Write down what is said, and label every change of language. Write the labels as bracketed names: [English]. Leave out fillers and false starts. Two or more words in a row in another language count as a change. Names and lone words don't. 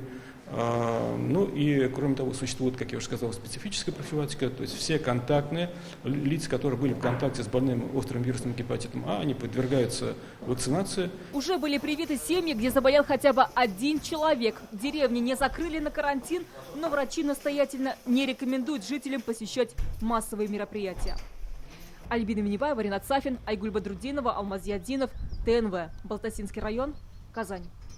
[Russian] Ну и, кроме того, существует, как я уже сказал, специфическая профилактика, то есть все контактные лица, которые были в контакте с больным острым вирусным гепатитом А, они подвергаются вакцинации. Уже были привиты семьи, где заболел хотя бы один человек. Деревни не закрыли на карантин, но врачи настоятельно не рекомендуют жителям посещать массовые мероприятия. Альбина Минибаева, Ринат Сафин, Айгуль Бадрудинова, Алмаз Ядинов, ТНВ. Балтасинский район, Казань.